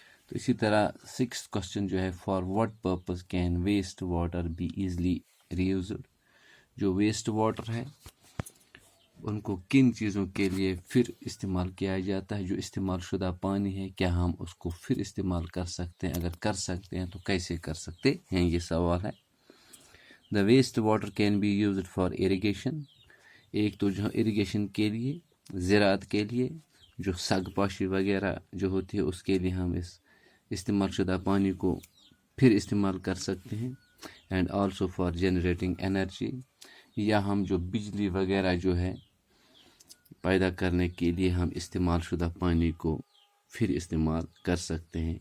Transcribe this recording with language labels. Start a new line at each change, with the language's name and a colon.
Urdu: تو اسی طرح 6th کوسچن جو ہے،
English: For what purpose can waste water be easily reused.
Urdu: جو ویسٹ واٹر ہے ان کو کن چیزوں کے لیے پھر استعمال کیا جاتا ہے؟ جو استعمال شدہ پانی ہے کیا ہم اس کو پھر استعمال کر سکتے ہیں؟ اگر کر سکتے ہیں تو کیسے کر سکتے ہیں، یہ سوال ہے.
English: The waste water can be used for irrigation.
Urdu: ایک تو جو اریگیشن کے لیے، زراعت کے لیے، جو سگ پاشی وغیرہ جو ہوتی ہے اس کے لیے ہم اس استعمال شدہ پانی کو پھر استعمال کر سکتے ہیں.
English: and also for generating energy,
Urdu: یا ہم جو بجلی وغیرہ جو ہے پیدا کرنے کے لیے ہم استعمال شدہ پانی کو پھر استعمال کر سکتے ہیں.